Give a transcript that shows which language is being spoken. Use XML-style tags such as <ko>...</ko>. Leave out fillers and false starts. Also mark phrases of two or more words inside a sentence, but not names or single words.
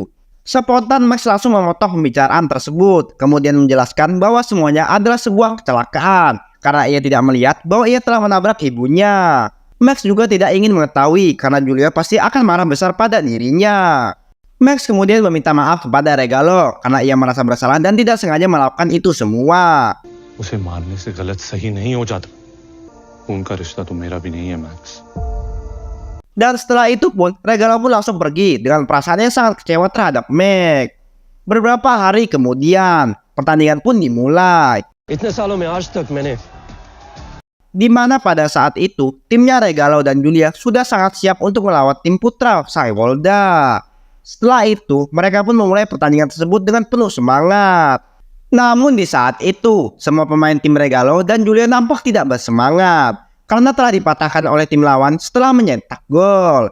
<id>Spontan Max langsung memotong pembicaraan tersebut, kemudian menjelaskan bahwa semuanya adalah sebuah kecelakaan karena ia tidak melihat bahwa ia telah menabrak ibunya. Max juga tidak ingin mengetahui karena Julia pasti akan marah besar pada dirinya. Max kemudian meminta maaf kepada Regalo karena ia merasa bersalah dan tidak sengaja melakukan itu semua.</id> <hi>उसे मारने से गलत सही नहीं हो जाता उनका रिश्ता तो मेरा भी नहीं है मैक्स</hi> <id>Dan setelah itu pun, Regalo pun langsung pergi dengan perasaan yang sangat kecewa terhadap Meg. Beberapa hari kemudian, pertandingan pun dimulai.</id> <hi>इतने सालों में आज तक मैंने</hi> <id>Di mana pada saat itu, timnya Regalo dan Julia sudah sangat siap untuk melawan tim putra Saywolda. Setelah itu, mereka pun memulai pertandingan tersebut dengan penuh semangat. Namun di saat itu, semua pemain tim Regalo dan Julia nampak tidak bersemangat karena telah dipatahkan oleh tim lawan setelah mencetak gol.</id>